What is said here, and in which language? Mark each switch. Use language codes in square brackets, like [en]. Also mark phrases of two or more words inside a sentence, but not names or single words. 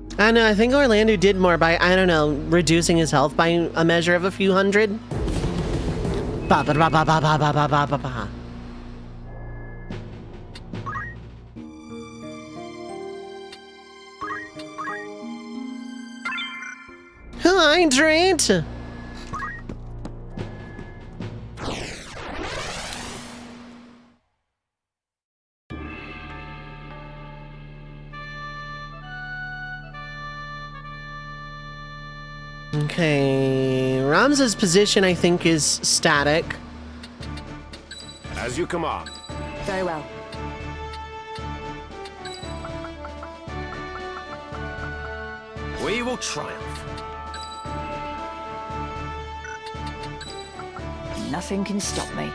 [en] I know, I think Orlando did more by, I don't know, reducing his health by a measure of a few hundred. Ba ba ba ba ba ba ba ba ba ba. Hydrate! Okay, Ramza's position, I think, is static. As you command. Very well. We will triumph. Nothing can stop me.